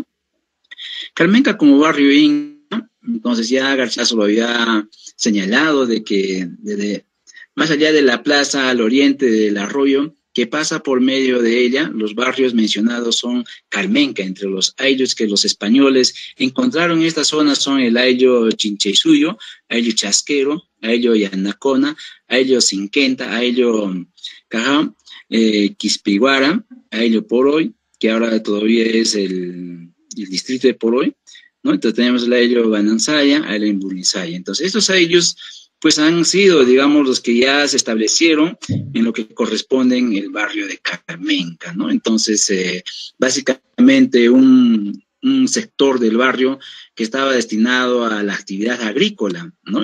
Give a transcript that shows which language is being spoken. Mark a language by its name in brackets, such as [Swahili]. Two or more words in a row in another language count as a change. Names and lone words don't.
[Spanish] Carmenca como barrio inca, entonces ya Garcilaso lo había señalado de que desde más allá de la plaza al oriente del arroyo, que pasa por medio de ella, los barrios mencionados son Carmenca, entre los ayllus que los españoles encontraron en esta zona son el ayllo Chincheysuyo, ayllo Chasquero, ayllo Yanacona, ayllo Cinquenta, ayllo Cajá, Quispiguara, ayllo Poroy, que ahora todavía es el distrito de Poroy, ¿no? Entonces tenemos el ayllo Banansaya, ayllo Imbulinzaya. Entonces estos ayllus pues han sido, digamos, los que ya se establecieron en lo que corresponde en el barrio de Carmenca, ¿no? Entonces, básicamente un sector del barrio que estaba destinado a la actividad agrícola, ¿no?